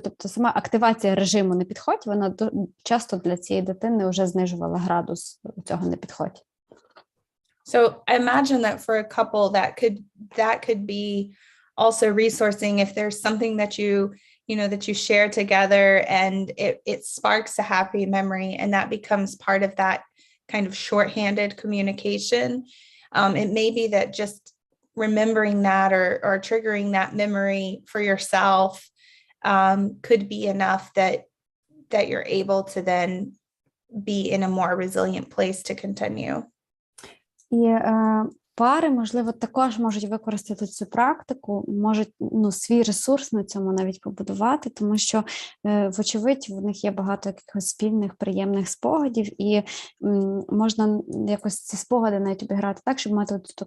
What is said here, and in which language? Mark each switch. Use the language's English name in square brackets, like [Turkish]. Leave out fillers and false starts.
[Ukrainian] Тобто сама активація режиму «не підходь», вона часто для цієї дитини вже знижувала градус цього «не підходь». [English] So I imagine that for a couple that could be also resourcing if there's something that that you share together and it sparks a happy memory and that becomes part of that kind of shorthanded communication. It may be that just remembering that or triggering that memory for yourself could be enough that you're able to then be in a more resilient place to continue. [Ukrainian] І пари, можливо, також можуть використати цю практику, можуть свій ресурс на цьому навіть побудувати, тому що, вочевидь, в них є багато якихось спільних, приємних спогадів, і можна якось ці спогади навіть обіграти так, щоб мати